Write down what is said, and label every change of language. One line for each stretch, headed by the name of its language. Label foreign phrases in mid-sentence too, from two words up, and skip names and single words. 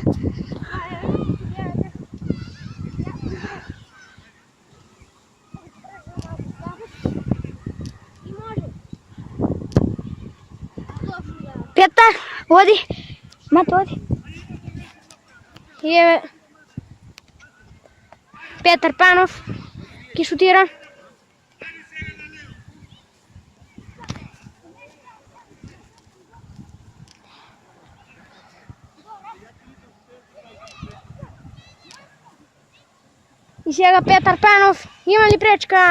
Macedonian: А еве, гледате. И може. Петър, оди. Мате, оди. И еве, Петър Панов ги шутира. И сега Петър Панов, има ли пречка?